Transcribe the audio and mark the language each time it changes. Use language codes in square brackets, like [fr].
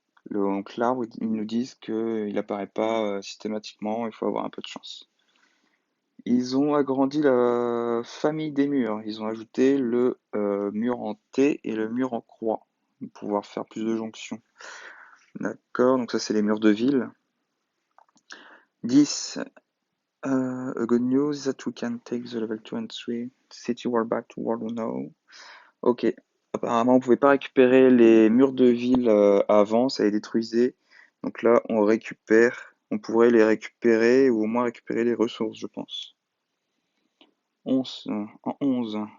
[fr] Donc l'arbre, ils nous disent qu'il apparaît pas systématiquement, il faut avoir un peu de chance. Ils ont agrandi la famille des murs. Ils ont ajouté le mur en T et le mur en croix pour pouvoir faire plus de jonctions. D'accord, donc ça c'est les murs de ville. 10. [en] A good news is that we can take the level 2 and 3 city wall back to World now. [fr] Ok, apparemment on pouvait pas récupérer les murs de ville avant, ça les détruisait. Donc là on pourrait les récupérer ou au moins récupérer les ressources, je pense. 11. En 11.